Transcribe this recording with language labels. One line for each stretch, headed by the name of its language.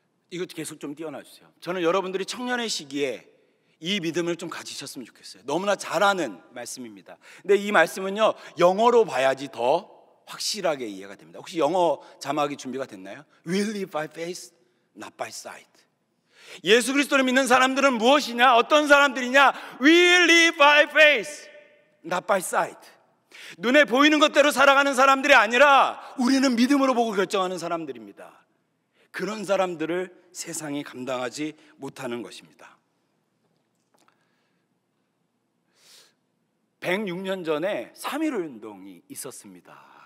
Korean: 이것 계속 좀 띄워놔 주세요. 저는 여러분들이 청년의 시기에 이 믿음을 좀 가지셨으면 좋겠어요. 너무나 잘 아는 말씀입니다. 근데 이 말씀은요, 영어로 봐야지 더 확실하게 이해가 됩니다. 혹시 영어 자막이 준비가 됐나요?
English: We'll live by faith, not by sight.
Korean: 예수 그리스도를 믿는 사람들은 무엇이냐? 어떤 사람들이냐?
English: We'll live by faith, not by sight.
Korean: 눈에 보이는 것대로 살아가는 사람들이 아니라 우리는 믿음으로 보고 결정하는 사람들입니다. 그런 사람들을 세상이 감당하지 못하는 것입니다. 106년 전에 3.1운동이 있었습니다.